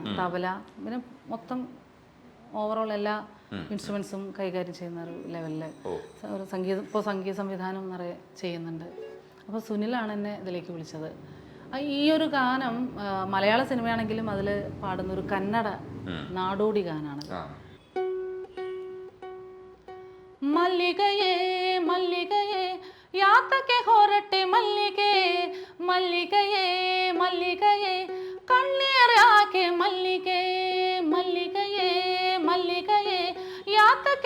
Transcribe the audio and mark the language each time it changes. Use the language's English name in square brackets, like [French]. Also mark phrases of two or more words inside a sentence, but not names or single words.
[Malayalam] തബല പിന്നെ മൊത്തം ഓവറോൾ എല്ലാ ഇൻസ്ട്രുമെൻസും കൈകാര്യം ചെയ്യുന്ന ഒരു ലെവലിൽ ഒരു സംഗീത സംവിധാനം നിറയെ ചെയ്യുന്നുണ്ട്. അപ്പോൾ സുനിലാണ് എന്നെ ഇതിലേക്ക് വിളിച്ചത്. ഈ ഒരു ഗാനം മലയാള സിനിമയാണെങ്കിലും അതിൽ പാടുന്നൊരു കന്നഡ നാടോടി ഗാനാണ്. [Kannada] ಮಲ್ಲಿಗೆಯೇ ಮಲ್ಲಿಗೆಯೇ ಯಾತಕ್ಕೆ ಹೊರಟೆ ಮಲ್ಲಿಗೆ, ಮಲ್ಲಿಗೆಯೇ ಮಲ್ಲಿಗೆಯೇ ಕಣ್ಣೀರ್ ಯಾಕೆ ಮಲ್ಲಿಗೆ, ಮಲ್ಲಿಗೆಯೇ ಮಲ್ಲಿಗೆಯೇ ಯಾತಕ್ಕೆ